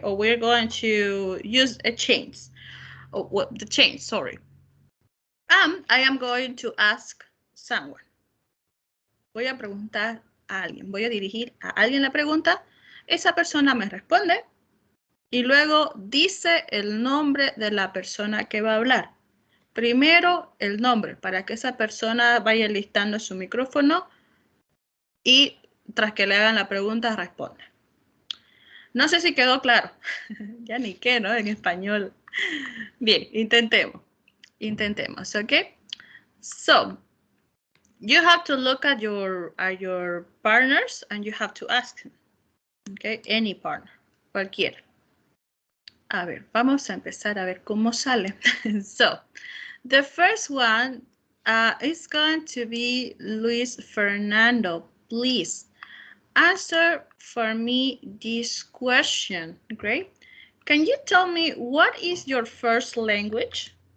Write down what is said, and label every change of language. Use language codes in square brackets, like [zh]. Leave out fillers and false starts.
[en] Or we're going to use a change. Oh, well, the change, sorry. I am going to ask someone. [es] Voy a preguntar a alguien. Voy a dirigir a alguien la pregunta. Esa persona me responde y luego dice el nombre de la persona que va a hablar. Primero el nombre para que esa persona vaya listando su micrófono y tras que le hagan la pregunta responda. No sé si quedó claro. Ya ni qué, ¿no? En español. Bien, intentemos. Intentemos, ¿ok? [en] So, you have to look at your partners and you have to ask them. Okay, any partner, [es] cualquiera. A ver, vamos a empezar a ver cómo sale. [en] So, the first one is going to be Luis Fernando. Please answer for me this question. Great. Can you tell me what is your first language?